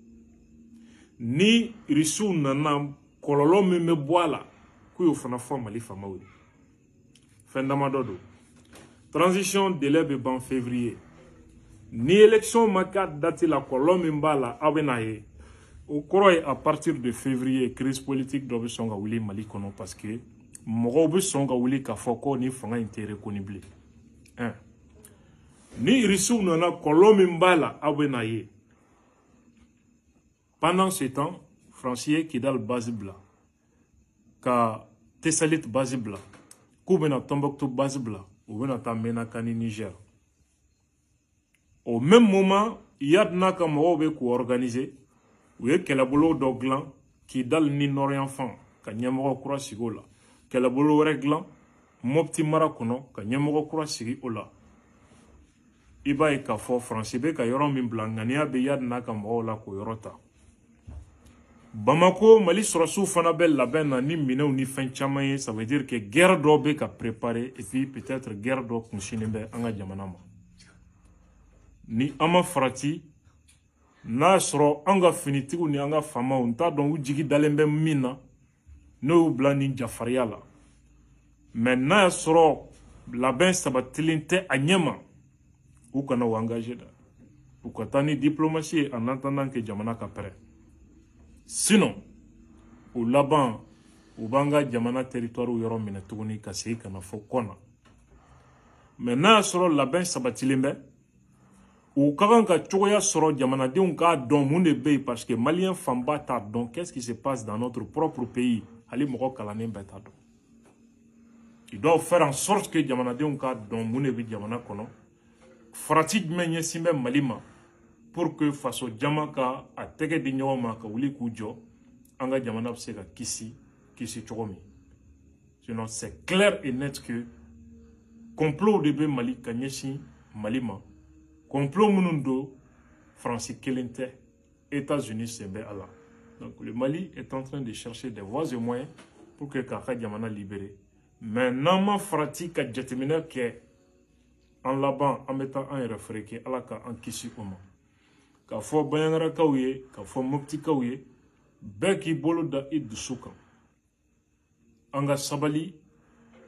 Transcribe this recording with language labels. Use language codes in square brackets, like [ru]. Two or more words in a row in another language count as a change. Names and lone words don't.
[bm] ni Russiw nana kɔlɔlɔ min bɛ bɔ a la k'u y'o fana fɔ Mali faamaw ye fɛn damadɔ don [fr] transition délai [bm] bɛ ban février ni élection ma kɛ date la kɔlɔlɔ min b'a la aw bɛ n'a ye o kɔrɔ ye [fr] à partir de février crise politique [bm] dɔ bɛ sɔn ka wuli Mali kɔnɔ parce que mɔgɔw bɛ sɔn ka wuli k'a fɔ ko ni fanga in tɛ reconnu bilen ni Russiw nana kɔlɔlɔ min b'a la aw bɛ n'a ye [fr] pendant ce temps [bm] Faransi ye Kidal base bila ka Tessalit base bila k'u bɛna Tombouctou base bila u bɛna taa Menaka ni Niger [fr] au même moment [bm] Yad n'a ka mɔgɔw bɛ k'u organiser u ye kɛlɛbolo dɔ dilan Kidal ni Nord-Yanfan ka ɲɛmɔgɔ kura sigi o la kɛlɛbolo wɛrɛ dilan Mopti mara kɔnɔ ka ɲɛmɔgɔ kura sigi o la i b'a ye k'a fɔ Faransi bɛ ka yɔrɔ min bila ŋaniya bɛ Yad n'a ka mɔgɔw la k'o yɔrɔ ta Bamako Mali sɔrɔsiw fana bɛ labɛn na ni minɛnw ni fɛn caman ye [fr] ça veut dire que guerre [bm] dɔ bɛ ka [fr] préparer et puis peut-être guerre [bm] dɔ kunsinnen bɛ an ka jamana ma ni an ma farati n'a sɔrɔ an ka finitigiw ni an ka faamaw n t'a dɔn u jigi dalen bɛ min na n'o y'u bila nin jafariya la mais n'a y'a sɔrɔ labɛn sabatilen tɛ a ɲɛ ma u kana o engagé da u ka taa ni diplomatie ye [fr] en attendant que [bm] jamana ka pɛrɛ sinon o laban u b'an ka jamana territoire yɔrɔ minɛ tuguni ka segin ka na fɔ kɔ na mais n'a y'a sɔrɔ labɛn sabatilen bɛ u ka kan ka cogoya sɔrɔ jamanadenw k'a dɔn mun de bɛ yen [fr] parce que [bm] maliyɛn fanba t'a dɔn [fr] qu'est-ce qui se passe dans notre propre pays [bm] hali mɔgɔ kalannen bɛɛ t'a dɔn [fr] ils doivent faire en sorte que [bm] jamanadenw k'a dɔn mun de bɛ jamana kɔnɔ farati jumɛn ɲɛsin bɛ Mali ma [fr] pour que [bm] faso jama ka a tɛgɛ di ɲɔgɔn ma ka wuli k'u jɔ an ka jamana bɛ se ka kisi cogo min sinon [fr] c'est clair et net que complot [bm] de bɛ Mali ka ɲɛsin Mali ma complot minnu don Faransi kelen tɛ États-Unis sen bɛ a la [fr] donc le Mali est en train de chercher des voies et moyens pour que [bm] k'a ka jamana [fr] libérer mais [bm] n'an ma farati ka jateminɛ kɛ an laban an bɛ taa an yɛrɛ fereke Ala ka an kisi o ma k'a fɔ Bayangarakaw ye k'a fɔ Moptikaw ye bɛɛ k'i bolo da i dusu kan an ka sabali